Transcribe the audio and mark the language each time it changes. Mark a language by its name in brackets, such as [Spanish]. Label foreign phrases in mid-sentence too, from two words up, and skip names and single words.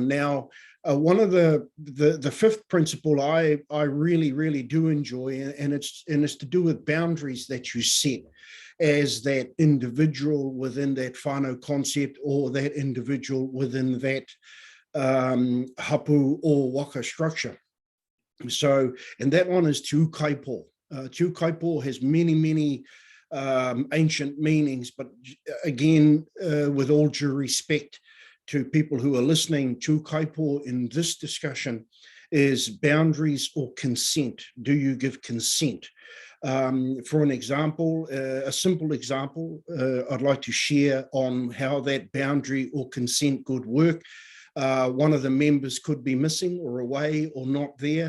[English] Now, one of the fifth principle I really do enjoy, and it's to do with boundaries that you set as that individual within that whānau concept, or that individual within that hapu or waka structure. So, and that one is [Māori] tū kaipo. Tū kaipo [English] has many ancient meanings, but again, with all due respect to people who are listening, [Māori] tū kaipo [English] in this discussion is boundaries or consent. Do you give consent? For an example, a simple example, I'd like to share on how that boundary or consent could work. One of the members could be missing or away or not there.